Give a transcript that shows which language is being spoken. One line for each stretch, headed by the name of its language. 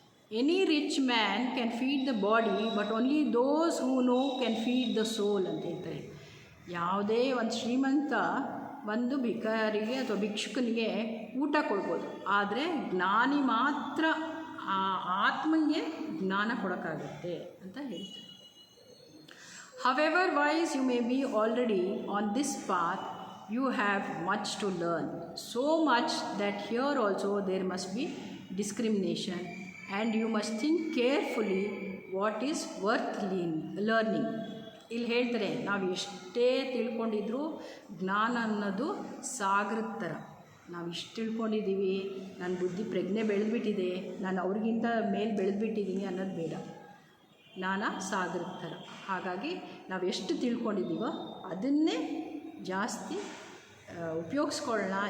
English: any rich man can feed the body, but only those who know can feed the soul
Kannada: ಅಂತ ಹೇಳ್ತಾರೆ. ಯಾವುದೇ ಒಂದು ಶ್ರೀಮಂತ ಒಂದು ಭಿಕಾರಿಗೆ ಅಥವಾ ಭಿಕ್ಷುಕನಿಗೆ ಊಟ ಕೊಡ್ಬೋದು, ಆದರೆ ಜ್ಞಾನಿ ಮಾತ್ರ ಆ ಆತ್ಮನಿಗೆ ಜ್ಞಾನ ಕೊಡೋಕ್ಕಾಗತ್ತೆ ಅಂತ ಹೇಳ್ತಾರೆ.
English: However wise you may be already on this path, you have much to learn, so much that here also there must be discrimination, and you must think carefully what is worth learning.
Kannada: ಇಲ್ಲಿ ಹೇಳ್ತಾರೆ, ನಾವು ಎಷ್ಟೇ ತಿಳ್ಕೊಂಡಿದ್ರೂ ಜ್ಞಾನ ಅನ್ನೋದು ಸಾಗರದ ಥರ. ನಾವು ಇಷ್ಟು ತಿಳ್ಕೊಂಡಿದ್ದೀವಿ, ನನ್ನ ಬುದ್ಧಿ ಪ್ರಜ್ಞೆ ಬೆಳೆದ್ಬಿಟ್ಟಿದೆ, ನಾನು ಅವ್ರಿಗಿಂತ ಮೇಲೆ ಬೆಳೆದ್ಬಿಟ್ಟಿದ್ದೀನಿ ಅನ್ನೋದು ಬೇಡ. ಜ್ಞಾನ ಸಾಗರದ ಥರ. ಹಾಗಾಗಿ ನಾವು ಎಷ್ಟು ತಿಳ್ಕೊಂಡಿದ್ದೀವೋ ಅದನ್ನೇ ಜಾಸ್ತಿ ಉಪಯೋಗಿಸ್ಕೊಳ್ಳೋಣ.